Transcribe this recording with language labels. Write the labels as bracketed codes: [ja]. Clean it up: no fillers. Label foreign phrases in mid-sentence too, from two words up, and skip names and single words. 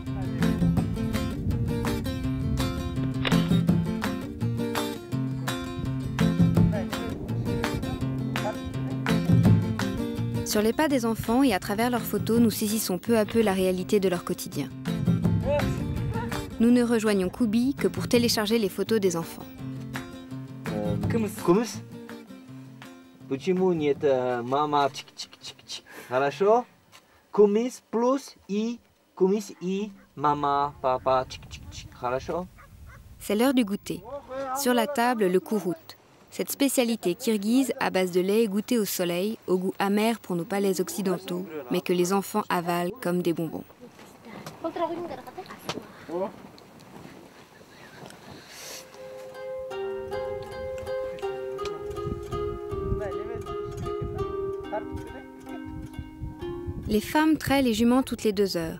[fr] Sur les pas des enfants et à travers leurs photos, nous saisissons peu à peu la réalité de leur quotidien. Nous ne rejoignons Koubi que pour télécharger les photos des enfants. [ru] Кумыс? Почему нет мама чик-чик-чик-чик? Хорошо? Кумыс плюс и мама, папа чик-чик-чик. Хорошо? [fr] C'est l'heure du goûter. Sur la table, le kourout. Cette spécialité kirghize à base de lait goûté au soleil, au goût amer pour nos palais occidentaux, mais que les enfants avalent comme des bonbons. Les femmes traient les juments toutes les 2 heures.